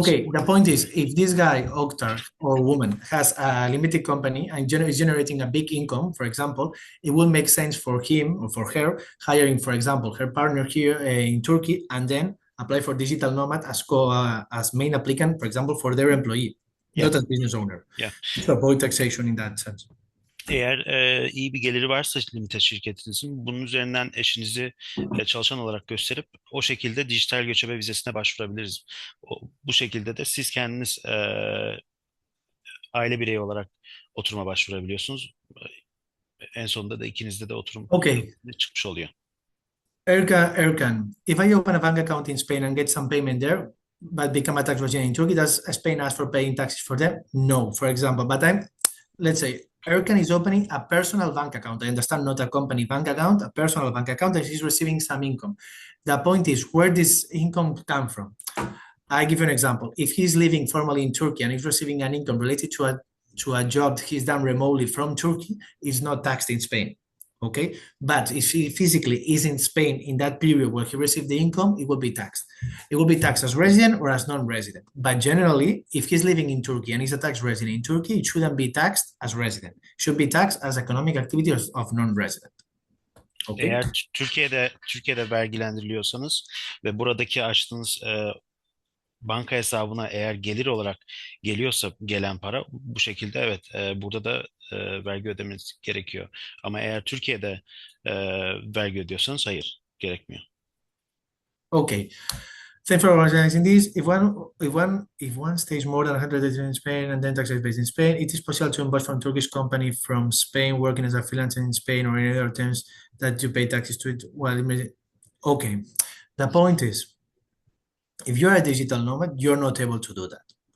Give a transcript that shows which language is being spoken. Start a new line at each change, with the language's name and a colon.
English: Okay, the point is, if this guy, Oktar, or woman, has a limited company and is generating a big income, for example, it will make sense for him or for her hiring, for example, her partner here in Turkey, and then apply for digital nomad as main applicant, for example, for their employee, not as business owner. Yeah. To avoid taxation in that sense.
Turkish: Eğer iyi bir geliri varsa limited şirketinizin bunun üzerinden eşinizi çalışan olarak gösterip o şekilde dijital göçebe vizesine başvurabiliriz. Bu şekilde de siz kendiniz aile bireyi olarak oturuma başvurabiliyorsunuz. En sonunda da ikinizde de oturum çıkmış oluyor.
English: Erkan, if I open a bank account in Spain and get some payment there, but become a tax resident in Turkey, does Spain ask for paying taxes for them? No, for example, but let's say Erkan is opening a personal bank account. I understand, not a company bank account, a personal bank account that he's receiving some income. The point is, where this income come from? I give you an example. If he's living formally in Turkey and is receiving an income related to a job he's done remotely from Turkey, it's not taxed in Spain. Okay, but if he physically is in Spain in that period where he received the income, it will be taxed. It will be taxed as resident or as non-resident. But generally, if he's living in Turkey and he's a tax resident in Turkey, it shouldn't be taxed as resident. It should be taxed as economic activity of non-resident. Okay.
Turkish: Eğer Türkiye'de vergilendiriliyorsanız ve buradaki açtığınız banka hesabına eğer gelir olarak geliyorsa gelen para bu şekilde evet burada da vergi ödemeniz gerekiyor. Ama eğer Türkiye'de vergi ödüyorsanız hayır gerekmiyor.
English: Okay. Thanks for organizing this. If one stays more than 100 days in Spain and then taxes based in Spain, it is possible to invoice from Turkish company from Spain working as a freelancer in Spain or any other terms that you pay taxes to it. Okay. The point is, if you're a digital nomad, you're not able to do that.